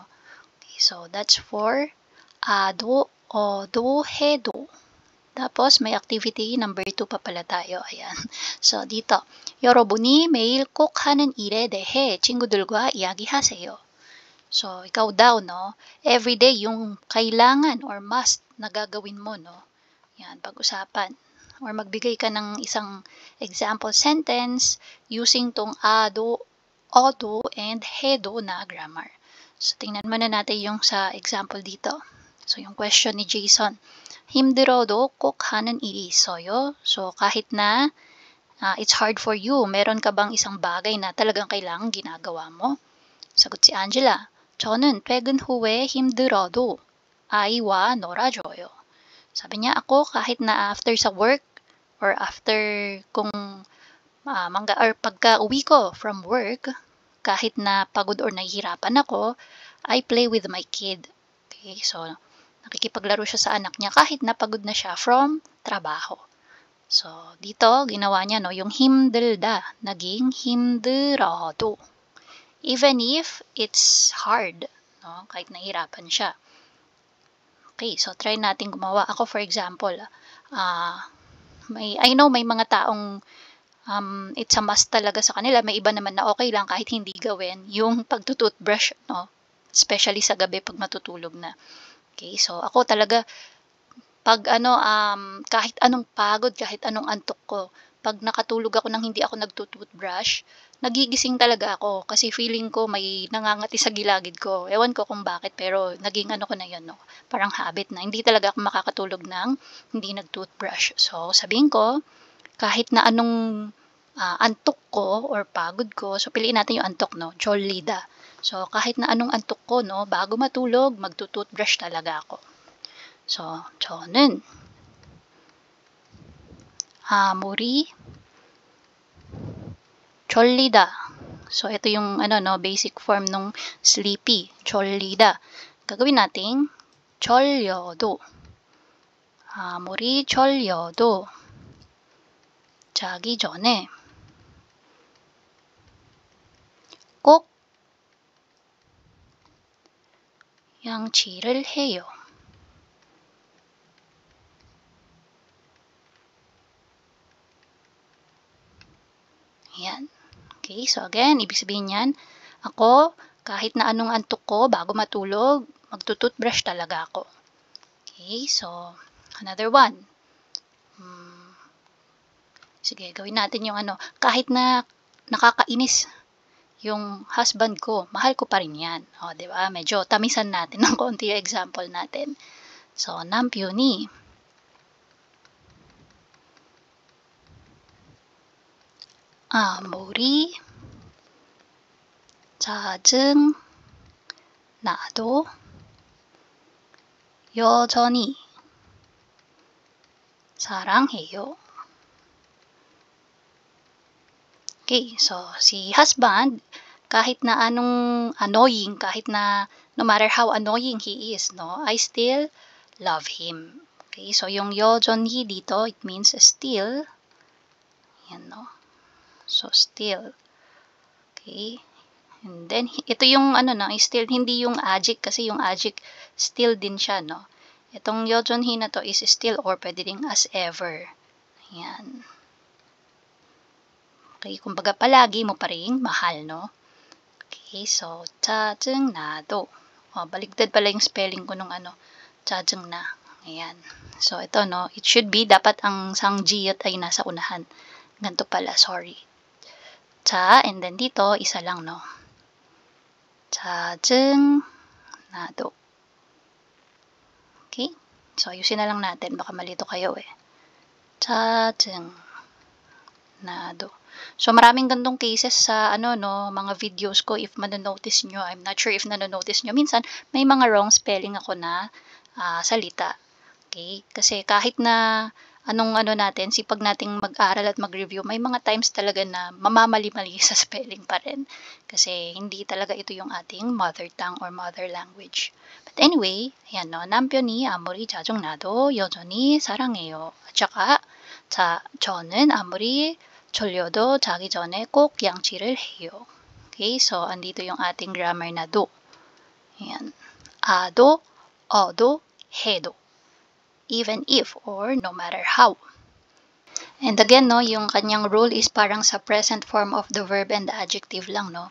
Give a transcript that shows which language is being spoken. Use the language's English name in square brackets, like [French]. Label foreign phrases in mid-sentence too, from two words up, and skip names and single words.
[English] Okay, so that's for ado, odo, hedo. [Filipino] Tapos may activity number 2 pa pala tayo. Ayan. So dito, [Korean] 여러분이 매일 꼭 하는 일에 대해 친구들과 이야기하세요. [Filipino] So ikaw daw, no? Everyday yung kailangan or must na gagawin mo, no? Yan, pag-usapan. Or magbigay ka ng isang [English] example sentence using [Filipino] tong ado, odo, and hedo na grammar. So, tingnan muna natin yung sa example dito. So, yung question ni Jason. [Korean] 힘들어도 꼭 하는 일이 있어요. [English] So, [Filipino] kahit na [English] it's hard for you, [Filipino] meron ka bang isang bagay na talagang kailangan ginagawa mo? Sagot si Angela. [Korean] 저는 퇴근 후에 힘들어도 아이와 놀아줘요. [Filipino] Sabi niya, ako kahit na after sa work or after kung or pagka uwi ko [English] from work, [Filipino] kahit na pagod or nahihirapan ako, [English] I play with my kid. [Filipino] Okay, so nakikipaglaro siya sa anak niya kahit na pagod na siya from trabaho. So dito, ginawa niya, no, yung 힘들다, naging 힘들어도. [English] Even if it's hard, no, [Filipino] kahit nahihirapan siya. Okay, so try natin gumawa. Ako [English] for example, I know [Filipino] may mga taong [English] it's a must [Filipino] talaga sa kanila. May iba naman na okay lang kahit hindi gawin yung pagtutoothbrush, no? Especially sa gabi pag matutulog na. Okay, so ako talaga pag kahit anong pagod, kahit anong antok ko, pag nakatulog ako nang hindi ako nagtutoothbrush, nagigising talaga ako kasi feeling ko may nangangati sa gilagid ko. Ewan ko kung bakit, pero naging ko na yun, no? Parang habit na. Hindi talaga ako makakatulog nang hindi nag-toothbrush. So, sabihin ko, kahit na anong antok ko or pagod ko, so piliin natin yung antok, no? [Korean] 졸리다. [Filipino] So, kahit na anong antok ko, no? Bago matulog, magtutoothbrush talaga ako. So, [Korean] 저는 아무리 졸리다. [Filipino] So, ito yung [English] basic form [Filipino] nung sleepy. [Korean] 졸리다. [Filipino] Gagawin natin 졸려도. [Korean] 아무리 졸려도 자기 전에 꼭 양치를 해요. [Filipino] Ayan. Okay, so again, ibig sabihin yan, ako, kahit na anong antok ko, bago matulog, magtututbrush talaga ako. [English] Okay, so, another one. [Filipino] Sige, gawin natin yung kahit na nakakainis yung husband ko, mahal ko pa rin yan. O, di ba? Medyo tamisan natin ng konti yung example natin. So, [Korean] 남편이 아무리 짜증 나도 여전히 사랑해요. [English] Okay, so si husband, [Filipino] kahit na anong [English] annoying, [Filipino] kahit na [English] no matter how annoying he is, no, I still love him. [Filipino] Okay, so yung 여전히 dito, [English] it means still. [Filipino] Yan, no. So, still. Okay. [English] And then, [Filipino] ito yung still, hindi yung adject kasi yung adject still din siya, no. Itong 여전히 na to is still or pwede ding [English] as ever. [Filipino] Yan. Okay, kumbaga palagi mo pa rin mahal, no. Okay, so 짜증나도. Baligtad pala yung spelling ko nung 짜증나. Ayan. So ito no, [English] it should be [Filipino] dapat ang sang G ay nasa unahan. Ganito pala, sorry. [English] And then [Filipino] dito isa lang no. [Korean] 짜증나도. [Filipino] Okay? So ayusin na lang natin, baka malito kayo eh. [Korean] 짜증나도. [Filipino] So maraming gandong cases sa mga videos ko, if manonotice nyo. [English] I'm not sure if nanonotice nyo. [Filipino] Minsan may mga [English] wrong spelling [Filipino] ako na salita. Okay? Kasi kahit na anong natin, sipag nating mag-aral at mag-review, may mga times talaga na mamamali-mali sa spelling pa rin. Kasi hindi talaga ito yung ating [English] mother tongue or mother language. But anyway, [Filipino] ayan no, [Korean] 남편이 아무리 짜증나도 여전히 사랑해요. [Filipino] At saka, [Korean] 저는 아무리 졸려도 자기 전에 꼭 양치를 해요. [Filipino] Okay, so andito yung ating grammar na do. Ayan. Ado, odo, hedo. [English] Even if or no matter how. And again, no, [Filipino] yung kanyang rule is parang sa [English] present form of the verb and the adjective [Filipino] lang, no?